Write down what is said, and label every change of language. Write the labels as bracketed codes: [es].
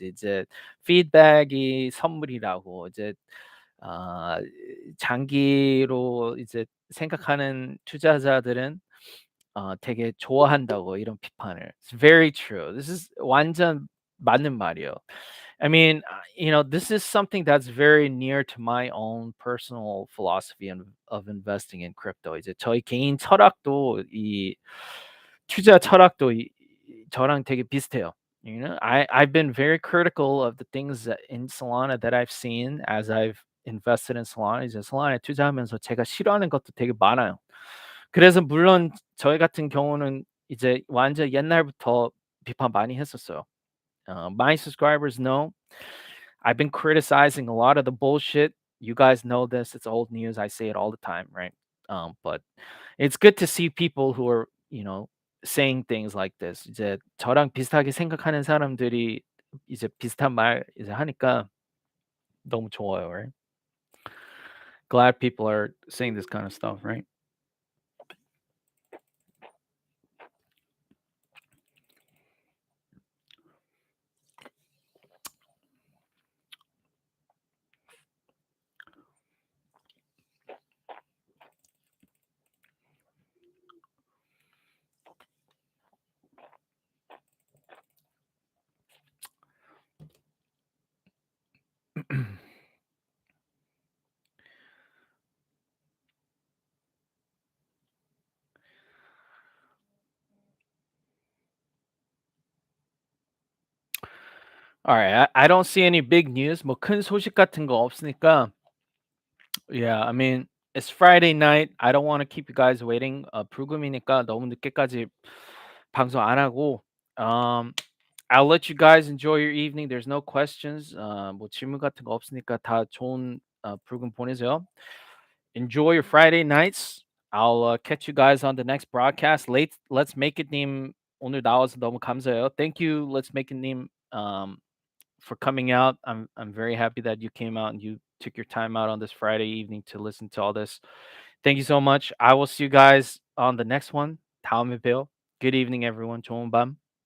[ko] 이제 feedback이 선물이라고. 이제 아 장기로 이제 생각하는 투자자들은 되게 좋아한다고 이런 비판을. [en] It's very true. This is [ko] 완전 맞는 말이에요. [en] I mean, this is something that's very near to my own personal philosophy of investing in crypto. [ko] 이제 저희 개인 철학도 이 투자 철학도 저랑 되게 비슷해요. [en] I've been very critical of the things in Solana that I've seen as I've invested in Solana. [ko] 이제 Solana에 투자하면서 제가 싫어하는 것도 되게 많아요. 그래서 물론 저희 같은 경우는 이제 완전 옛날부터 비판 많이 했었어요. [en] My subscribers know I've been criticizing a lot of the bullshit. You guys know this. It's old news. I say it all the time, right? But it's good to see people who are, saying things like this. [ko] 이제 저랑 비슷하게 생각하는 사람들이 이제 비슷한 말 이제 하니까 너무 좋아요, right? [en] Glad people are saying this kind of stuff, right? All right, I don't see any big news. [ko] 뭐 큰 소식 같은 거 없으니까. [en] Yeah, I mean, it's Friday night. I don't want to keep you guys waiting. [ko] 불금이니까 너무 늦게까지 방송 안 하고. [en] Um, I'll let you guys enjoy your evening. There's no questions. [ko] 뭐 질문 같은 거 없으니까 다 좋은 불금 보내세요. [en] Enjoy your Friday nights. I'll catch you guys on the next broadcast. [ko] Let's make it 님 오늘 나와서 너무 감사해요. [en] Thank you. Let's make it 님 for coming out. I'm very happy that you came out and you took your time out on this Friday evening to listen to all this. Thank you so much. I will see you guys on the next one. [ko] 다음에 봬요. [en] Good evening, everyone. [ko] 좋은 밤.